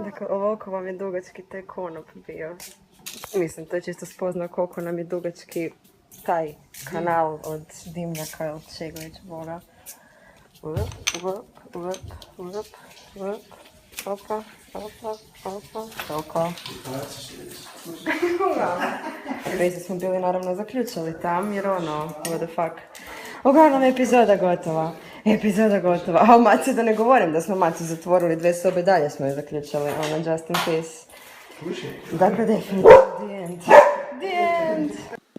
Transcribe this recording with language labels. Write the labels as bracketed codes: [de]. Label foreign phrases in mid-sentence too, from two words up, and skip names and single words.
[hr] Dakle, ovoliko vam je dugački taj konop bio. Mislim, to je čisto spoznao koliko nam je dugački taj kanal od dimnjaka ili čega već Boga. Opa. Toliko. Već smo bili naravno zaključali tam jer ono, [en] what the fuck. [hr] Uglavnom, epizoda gotova. A o Maci da ne govorim da smo Maci zatvorili 2 sobe, dalje smo je zaključali, ono, [en] just in case. [hr] Dakle, definitivno, [en] the end.